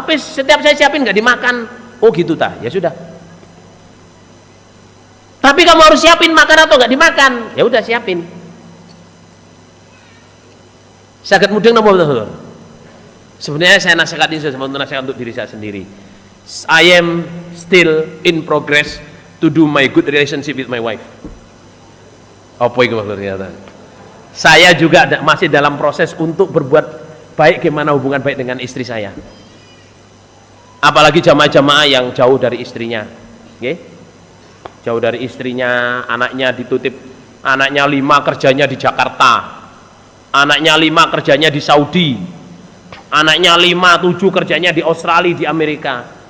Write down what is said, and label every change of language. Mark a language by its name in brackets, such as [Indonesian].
[Indonesian] Habis setiap saya siapin nggak dimakan. Oh gitu tah, ya sudah. Tapi kamu harus siapin makan atau nggak dimakan? Ya udah siapin. Sangat mudah nomor betul. Sebenarnya saya nasihat ini untuk nasihat untuk diri saya sendiri. [English] I am still in progress to do my good relationship with my wife. [Indonesian] Apa itu maksudnya? Saya juga masih dalam proses untuk berbuat baik, gimana hubungan baik dengan istri saya. Apalagi jamaah-jamaah yang jauh dari istrinya, okay? Jauh dari istrinya, anaknya dititip, anaknya 5 kerjanya di Jakarta, anaknya 5 kerjanya di Saudi, anaknya 5-7 kerjanya di Australia, di Amerika.